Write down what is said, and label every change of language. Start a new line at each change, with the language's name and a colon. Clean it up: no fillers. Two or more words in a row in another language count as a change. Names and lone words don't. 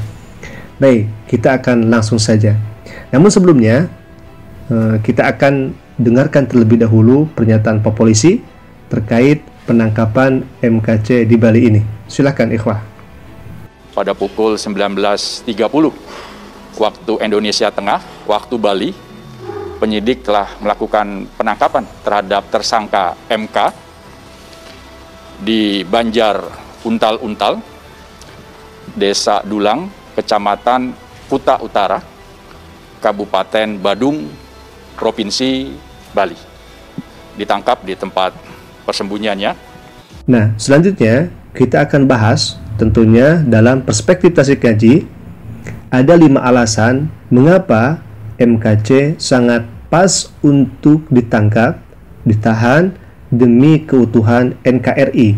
Indonesian: Baik, kita akan langsung saja. Namun sebelumnya, kita akan dengarkan terlebih dahulu pernyataan Pak Polisi terkait penangkapan MKC di Bali ini. Silakan ikhwah. Pada pukul 19.30 waktu Indonesia Tengah, waktu Bali, penyidik telah melakukan penangkapan terhadap tersangka MK di Banjar Untal-Untal, Desa Dulang, Kecamatan Kuta Utara, Kabupaten Badung, Provinsi Bali. Ditangkap di tempat persembunyiannya. Nah, selanjutnya kita akan bahas tentunya dalam perspektif Tasik Ngaji. Ada 5 alasan mengapa MKC sangat pas untuk ditangkap, ditahan demi keutuhan NKRI.